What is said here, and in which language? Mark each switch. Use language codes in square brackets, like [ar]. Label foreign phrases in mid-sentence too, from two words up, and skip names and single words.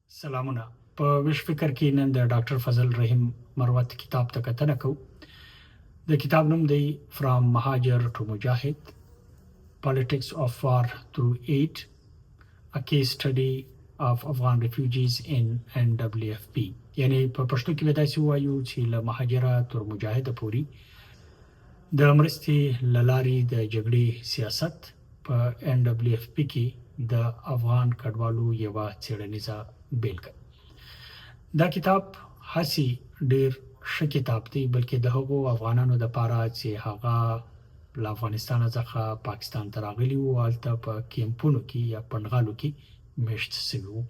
[ps] سلامونه. په ویش فکر کې نن د ډاکټر فضل رحیم مروت کتاب ته کتنه کوو. د کتاب نوم دی فرام مهاجر ټو مجاهد Politics of War Through Aid, a case study of Afghan refugees in NWFP. یعنی په پښتو کې به داسې ووایو چې له مهاجره تر مجاهده پورې د مرستې له لارې د جګړې سیاست په NWFP کې د افغان کډوالو یوه څېړنیزه بیلګه. دا کتاب هسې ډېر ښه کتاب دی، بلکې د هغو افغانانو دپاره چې هغه له افغانستانه څخه پاکستان ته راغلي وو، هلته په کیمپونو کې یا پنډغالو کې میشت سوي وو.